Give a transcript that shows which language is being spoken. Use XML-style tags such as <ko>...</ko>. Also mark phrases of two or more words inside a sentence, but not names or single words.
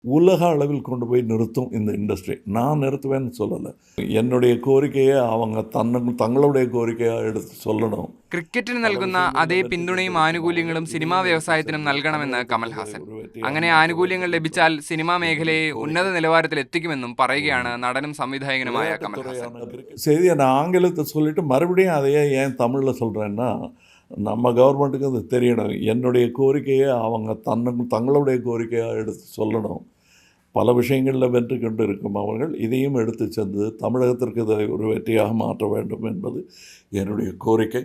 <ta>உலக அளவில் கொண்டு போய் நிறுத்தும் இந்த இண்டஸ்ட்ரி. நான் நிறுத்துவேன்னு சொல்லலை. என்னுடைய கோரிக்கையை அவங்க தங்களுடைய கோரிக்கையாக എടുത്ത് சொல்லணும்.</ta> <ml>ക്രിക്കറ്റിന് നൽകുന്ന അതേ പിന്തുണയും ആനുകൂല്യങ്ങളും സിനിമാ വ്യവസായത്തിനും നൽകണമെന്ന് കമൽഹാസൻ. അങ്ങനെ ആനുകൂല്യങ്ങൾ ലഭിച്ചാൽ സിനിമാ മേഖലയെ ഉന്നത നിലവാരത്തിൽ എത്തിക്കുമെന്നും പറയുകയാണ് നടനും സംവിധായകനുമായ കമൽഹാസൻ.</ml> <ta>செய்தியை நான் ஆங்கிலத்தை சொல்லிட்டு மறுபடியும் அதையே ஏன் தமிழில் சொல்கிறேன்னா, நம்ம கவர்மெண்ட்டுக்கு அது தெரியணும். என்னுடைய கோரிக்கையை அவங்க தங்களுடைய கோரிக்கையாக எடுத்து சொல்லணும். பல விஷயங்களில் வென்று கொண்டு இருக்கும் அவர்கள் இதையும் எடுத்து சென்று தமிழகத்திற்கு இதை ஒரு வெற்றியாக மாற்ற வேண்டும் என்பது என்னுடைய கோரிக்கை.</ta>